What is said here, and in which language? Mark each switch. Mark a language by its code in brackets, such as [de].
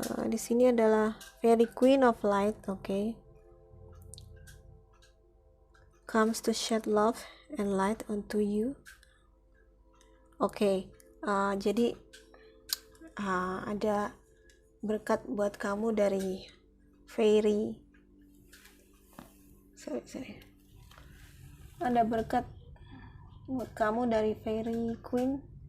[id] Di sini adalah Fairy Queen of Light, oke. [en] Comes to shed love and light onto you. [id] Oke, jadi ada berkat buat kamu dari Fairy. Sorry. Ada berkat buat kamu dari Fairy Queen.